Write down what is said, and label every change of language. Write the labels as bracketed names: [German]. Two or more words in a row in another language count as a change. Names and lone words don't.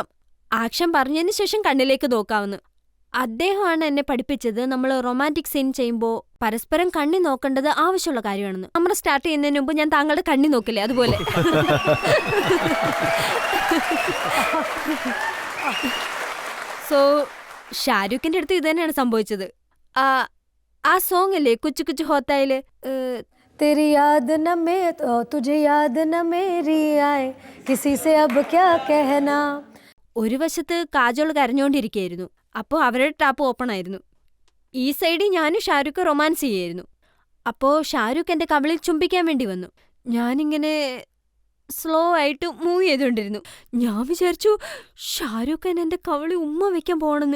[Malayalam] ആക്ഷൻ പറഞ്ഞതിന് ശേഷം കണ്ണിലേക്ക് നോക്കാമെന്ന്. അദ്ദേഹമാണ് എന്നെ പഠിപ്പിച്ചത്, നമ്മൾ റൊമാൻറ്റിക് സീൻ ചെയ്യുമ്പോൾ പരസ്പരം കണ്ണി നോക്കേണ്ടത് ആവശ്യമുള്ള കാര്യമാണെന്ന്. നമ്മൾ സ്റ്റാർട്ട് ചെയ്യുന്നതിന് മുമ്പ് ഞാൻ താങ്കളുടെ കണ്ണി നോക്കില്ലേ, അതുപോലെ. സോ ഷാരൂഖിന്റെ അടുത്ത് ഇത് തന്നെയാണ് സംഭവിച്ചത്. ആ സോങ് അല്ലേ കുച്ചു കുച്ചു ഹോത്തായില്, [Hindi] तेरी याद न में तुझे याद न मेरी आए किसी से अब क्या कहना. [Malayalam] ഒരു വശത്ത് കാജോൾ കരഞ്ഞോണ്ടിരിക്കുകയായിരുന്നു. അപ്പോൾ അവരുടെ ടാപ്പ് ഓപ്പൺ ആയിരുന്നു. ഈ സൈഡിൽ ഞാനും ഷാരൂഖ് റൊമാൻസ് ചെയ്യായിരുന്നു. അപ്പോൾ ഷാരൂഖ് എന്റെ കവിളിൽ ചുംബിക്കാൻ വേണ്ടി വന്നു. ഞാനിങ്ങനെ സ്ലോ ആയിട്ട് മൂവ് ചെയ്തുകൊണ്ടിരുന്നു. ഞാൻ വിചാരിച്ചു ഷാരൂഖ് ഖാൻ എന്റെ കവളി ഉമ്മ വെക്കാൻ പോണെന്ന്.